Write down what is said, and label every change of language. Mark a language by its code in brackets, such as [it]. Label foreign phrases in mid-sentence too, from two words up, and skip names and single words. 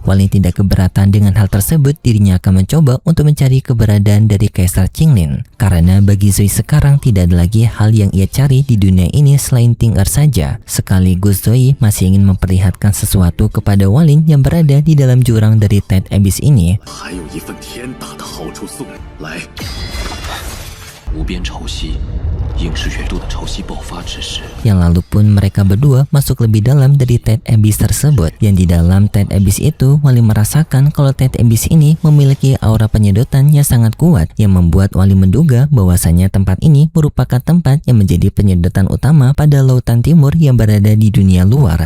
[id] Walin tidak keberatan dengan hal tersebut, dirinya akan mencoba untuk mencari keberadaan dari Kaisar Qilin. Karena bagi Zoe sekarang tidak ada lagi hal yang ia cari di dunia ini selain Ting Er saja. Sekaligus Zoe masih ingin memperlihatkan sesuatu kepada Walin yang berada di dalam jurang dari Tide Abyss ini. [zh] 还有一份天大的好处送来。无边潮汐，应是远度的潮汐爆发之时。 [id] Yang lalu pun mereka berdua masuk lebih dalam dari Tide Abyss tersebut. Yang di dalam Tide Abyss itu, Walin merasakan kalau Tide Abyss ini memiliki aura penyedotan yang sangat kuat, yang membuat Walin menduga bahwasanya tempat ini merupakan tempat yang menjadi penyedotan utama pada lautan timur yang berada di dunia luar.